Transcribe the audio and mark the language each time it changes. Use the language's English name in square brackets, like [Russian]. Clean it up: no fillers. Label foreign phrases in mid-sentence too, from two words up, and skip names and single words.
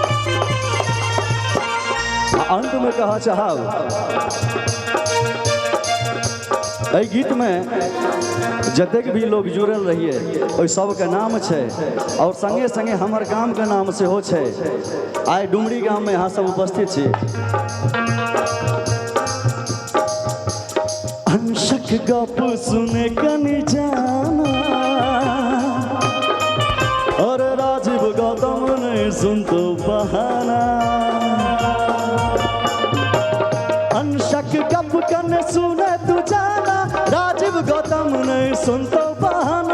[Maithili] अंत में कहा चाहूँ एहि गीत में जतेक भी लोग जुड़ल रहिए ओहि सबके नाम है और संगे संगे हमर गाम के नाम सेहो है। आइ डुमरी गाम में यहाँ सब उपस्थित छी। अंशक गप सुने कनि जाना और राजीव गौतम नहीं सुनतो बहाना। अंशक गप कन सुने तू जाना राजीव गौतम नहीं सुनतो बहाना।